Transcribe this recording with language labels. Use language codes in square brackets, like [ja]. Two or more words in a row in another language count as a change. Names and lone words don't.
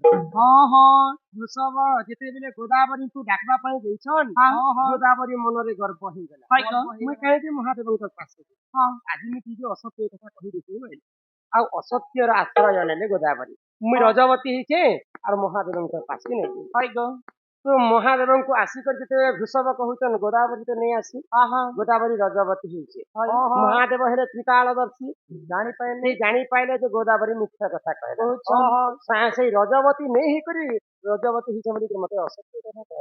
[or] हाँ हाँ ବୃଷଭ ଯେତେବେଳେ ଗୋଦାବରୀକୁ ଡାକବା ପାଇଁ ଯାଇଛନ୍ ଗୋଦାବରୀ ମନରେ ଗର୍ବ ହେଇଗଲା हाय गो ମୁଇଁ କାହିଁକି ମହାଦେବଙ୍କ ପାଶେ हाँ ଆଜି ମୁଁ ଟିକେ ଅସତ୍ୟ କଥା କହିଦେଇଛି ଆଉ ଅସତ୍ୟର ଆଶ୍ରୟ ନେଲେ ଗୋଦାବରୀ ମୁଇଁ ରଜବତୀ ହେଇଛେ ଆଉ ମହାଦେବଙ୍କ ପାଶେ ନେଇ हाय गो ତ ମହାଦେବଙ୍କୁ ଆସିକରି ଯେତେବେଳେ ବୃଷଭ କହୁଛନ୍ ଗୋଦାବରୀ ତ ନେଇ ଆସି हाँ हाँ ଗୋଦାବରୀ ରଜବତୀ ହେଇଛେ ओहो ମହାଦେବ ହେଲେ ତ୍ରିକାଳଦର୍ଶୀ ଜାଣିପାଇଲେ ଯେ ଗୋଦାବରୀ ମିଥ୍ୟା କଥା କହିଲା ओहो ସେଇ ରଜବତୀ ନେଇ ହେଇକରି ରଜବତୀ ହେଇଛେ ବୋଲି ମତେ ଅସତ୍ୟ କଥା କହିଲା